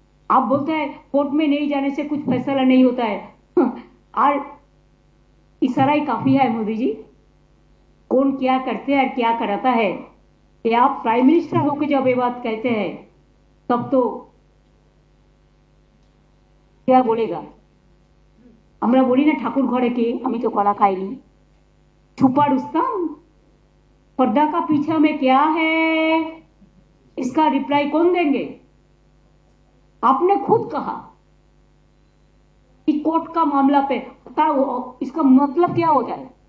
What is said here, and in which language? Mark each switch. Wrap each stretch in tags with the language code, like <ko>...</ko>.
<hi>आप बोलते हैं कोर्ट में नहीं जाने से कुछ फैसला नहीं होता है और इशारा ही काफी है मोदी जी। कौन क्या करते हैं और क्या कराता है, ये आप प्राइम मिनिस्टर होकर जब ये बात कहते हैं तब तो क्या बोलेगा?</hi> <bn>আমরা বলি না ঠাকুর ঘরে কে, আমি তো কলা খাইনি।</bn> <hi>छुपा रुस्तम, पर्दा का पीछा में क्या है, इसका रिप्लाई कौन देंगे? आपने खुद कहा कि कोर्ट का मामला पे इसका मतलब क्या हो जाए?</hi>